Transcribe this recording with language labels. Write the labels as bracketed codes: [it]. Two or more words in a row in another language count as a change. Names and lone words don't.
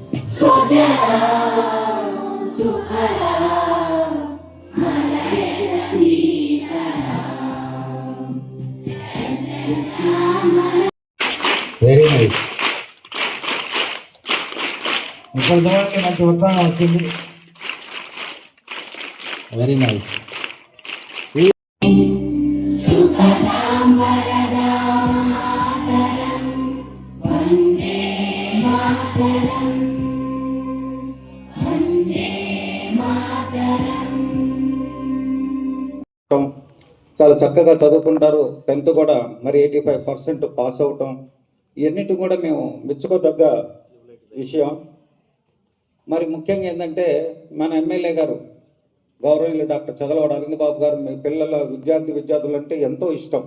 [sa] स्वजरा सुखरा मलयज श्रीकरा [en] very nice. [te] ఇప్పుడు చూడండి మంచి ఉత్సాహం వచ్చింది. [en] very nice. [sa] सुखदां वरदां मातरं वन्दे मातरं वन्दे मातरं. [te] చాలా చక్కగా చదువుకుంటారు. 10th కూడా మరి 85% పాస్ అవటం ఇవన్నిటి కూడా మేము మెచ్చుకోదగ్గ విషయం. మరి ముఖ్యంగా ఏంటంటే మన ఎమ్మెల్యే గారు గౌరవనీయులు డాక్టర్ చదలవాడ అరవింద్ బాబు గారు మీ పిల్లల విద్యార్థులు అంటే ఎంతో ఇష్టం.